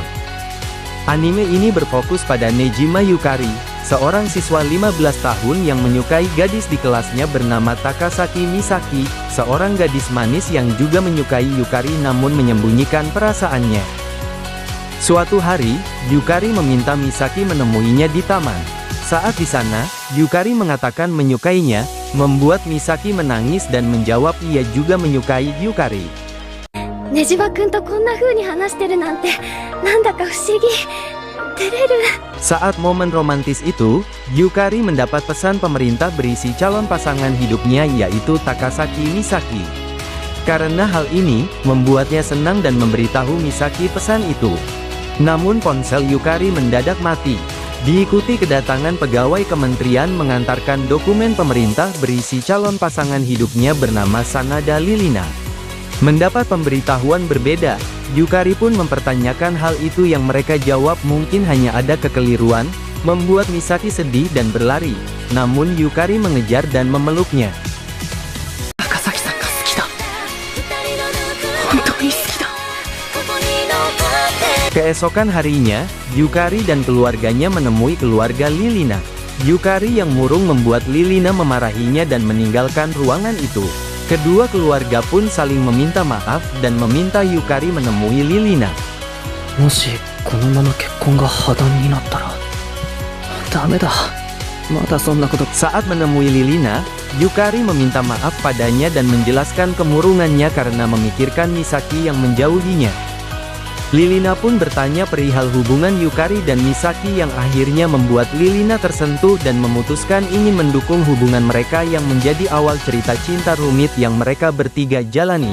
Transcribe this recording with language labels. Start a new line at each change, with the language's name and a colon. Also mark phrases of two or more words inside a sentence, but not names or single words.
Indonesian: Anime ini berfokus pada Nejima Yukari, seorang siswa 15 tahun yang menyukai gadis di kelasnya bernama Takasaki Misaki, seorang gadis manis yang juga menyukai Yukari namun menyembunyikan perasaannya. Suatu hari, Yukari meminta Misaki menemuinya di taman. Saat di sana, Yukari mengatakan menyukainya, membuat Misaki menangis dan menjawab ia juga menyukai Yukari.
Japanese: ねじばくんとこんな風に話してるなんてなんだか不思議。照れる。
Indonesian: Saat momen romantis itu, Yukari mendapat pesan pemerintah berisi calon pasangan hidupnya yaitu Takasaki Misaki. Karena hal ini, membuatnya senang dan memberitahu Misaki pesan itu. Namun ponsel Yukari mendadak mati. Diikuti kedatangan pegawai kementerian mengantarkan dokumen pemerintah berisi calon pasangan hidupnya bernama Sanada Lilina. Mendapat pemberitahuan berbeda, Yukari pun mempertanyakan hal itu yang mereka jawab mungkin hanya ada kekeliruan, membuat Misaki sedih dan berlari. Namun Yukari mengejar dan memeluknya.
Japanese: 高崎さんが好きだ。本当に好きだ。
Indonesian: Keesokan harinya, Yukari dan keluarganya menemui keluarga Lilina. Yukari yang murung membuat Lilina memarahinya dan meninggalkan ruangan itu. Kedua keluarga pun saling meminta maaf dan meminta Yukari menemui Lilina.
Japanese: もしこのまま結婚が破談になったらダメだ。まだそんなこと。
Indonesian: Saat menemui Lilina, Yukari meminta maaf padanya dan menjelaskan kemurungannya karena memikirkan Misaki yang menjauhinya. Lilina pun bertanya perihal hubungan Yukari dan Misaki yang akhirnya membuat Lilina tersentuh dan memutuskan ingin mendukung hubungan mereka yang menjadi awal cerita cinta rumit yang mereka bertiga jalani.